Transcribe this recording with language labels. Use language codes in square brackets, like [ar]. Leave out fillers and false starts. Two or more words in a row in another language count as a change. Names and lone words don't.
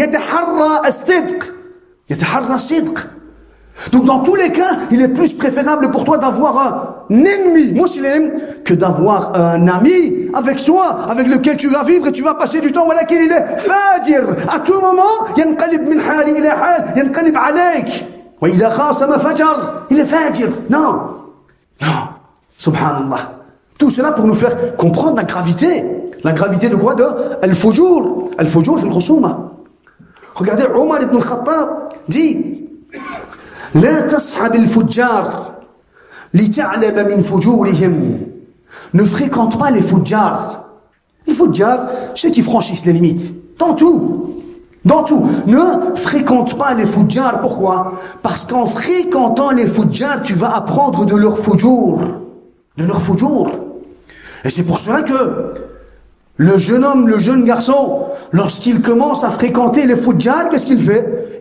[ar] يتحرى الصدق. يتحرى الصدق. [fr] Donc dans tous les cas, il est plus préférable pour toi d'avoir un ennemi musulman que d'avoir un ami avec soi, avec lequel tu vas vivre et tu vas passer du temps. Voilà qu'il est fajir. À tout moment, [ar] ينقلب من حال إلى حال، ينقلب عليك. وإذا خاصم فجر, [fr] il est fajir. Non. Subhanallah. Tout cela pour nous faire comprendre la gravité. La gravité de quoi? De al-fujur. [ar] الفجور في الخصومة. [fr] Regardez, Omar ibn al-Khattab dit [ar] لا تصحب الفجار لتعلم من فجورهم. [fr] Ne fréquente pas les fujjars. Les fujjars, ceux qui franchissent les limites. Dans tout. Ne fréquente pas les fujjars. Pourquoi? Parce qu'en fréquentant les fujjars, tu vas apprendre de leur fujur. Et c'est pour cela que le jeune homme, le jeune garçon, lorsqu'il commence à fréquenter les fujjars, qu'est-ce qu'il fait?